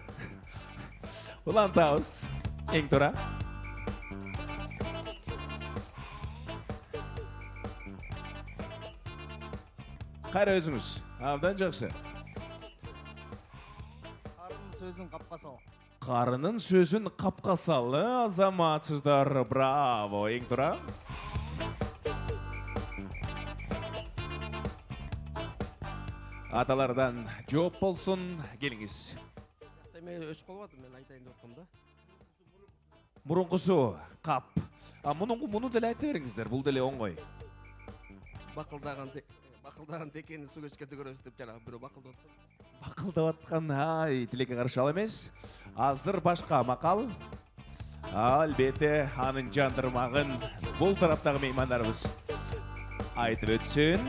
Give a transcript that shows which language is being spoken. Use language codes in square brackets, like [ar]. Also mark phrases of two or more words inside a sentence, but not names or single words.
[ky] Улантабыз. Эң туура. Кайра өзүңүз. Абдан жакшы. Кардын сөзүн капка сал. [kk] Қарының сөзін қапқа салы азаматсыздар. Браво, ең тұра. [ky] Аталардан жооп болсын, келіңіз. Мен өчүп калбадым, мен айтайын деп аткам да. Мурункусу қап. Мұны деле айта бериңиздер, бул деле оңгой. Бакылдаган текени суу кечкенде көрөбүз деп жана бирөө бакылдап аткан. Бакылдап аткан, тилекке каршы ал эмес. Азыр башка макал. Албетте анын жандырмагын бул тараптагы меймандарыбыз айтып өтсүн.